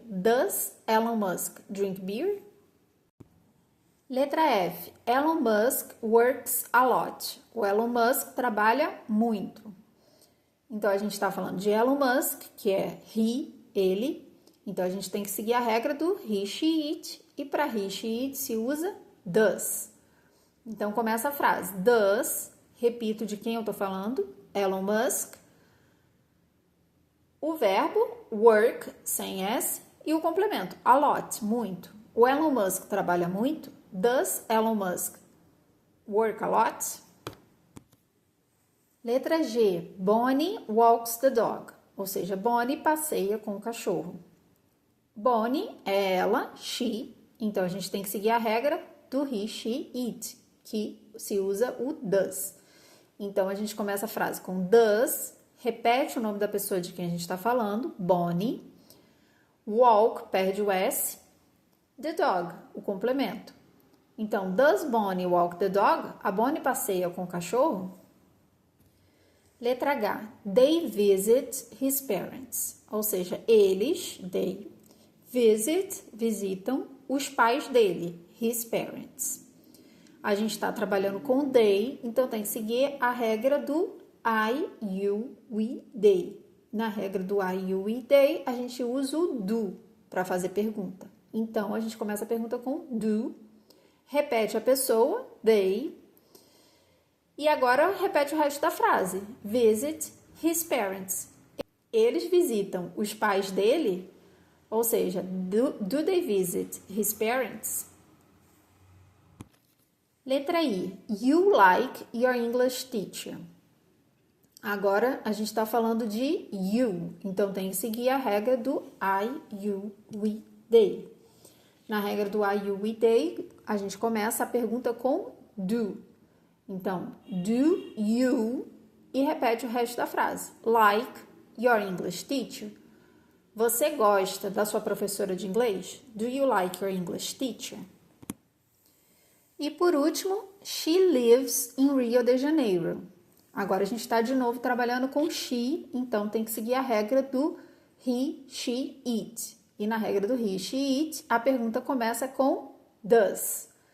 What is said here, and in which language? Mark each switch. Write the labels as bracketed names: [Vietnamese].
[English] Does Elon Musk drink beer? [Portuguese] Letra F. [English] Elon Musk works a lot. [Portuguese] O Elon Musk trabalha muito. Então, a gente está falando de Elon Musk, que é he, ele. Então, a gente tem que seguir a regra do he, she, it. E para he, she, it se usa does. Então, começa a frase. Does, repito de quem eu estou falando, Elon Musk. o verbo work, sem S, e o complemento, a lot, muito. O Elon Musk trabalha muito? [English] Does Elon Musk work a lot? [Portuguese] Letra G, [English] Bonnie walks the dog, [Portuguese] ou seja, Bonnie passeia com o cachorro. Bonnie é ela, she, então a gente tem que seguir a regra do he, she, it, que se usa o does. Então a gente começa a frase com does, repete o nome da pessoa de quem a gente está falando, Bonnie, walk, perde o S, the dog, o complemento. Então, [English] does Bonnie walk the dog? [Portuguese] A Bonnie passeia com o cachorro? Letra H, [English] they visit his parents, [Portuguese] ou seja, eles, they, visitam os pais dele, [English] his parents. [Portuguese] A gente está trabalhando com they, então tem que seguir a regra do I, you, we, they. Na regra do I, you, we, they, a gente usa o do para fazer pergunta. Então, a gente começa a pergunta com do, repete a pessoa, they, e agora repete o resto da frase. [English] Visit his parents. [Portuguese] Eles visitam os pais dele, ou seja, [English] do they visit his parents? [Portuguese] Letra I. [English] You like your English teacher. [Portuguese] Agora a gente está falando de you, então tem que seguir a regra do I, you, we, they. Na regra do I, you, we, they, a gente começa a pergunta com do. Então, do you e repete o resto da frase. [English] Like your English teacher. [Portuguese] Você gosta da sua professora de inglês? [English] Do you like your English teacher? [Portuguese] E por último, [English] she lives in Rio de Janeiro. [Portuguese] Agora a gente está de novo trabalhando com she, então tem que seguir a regra do he, she, it. E na regra do he, she, it, a pergunta começa com does.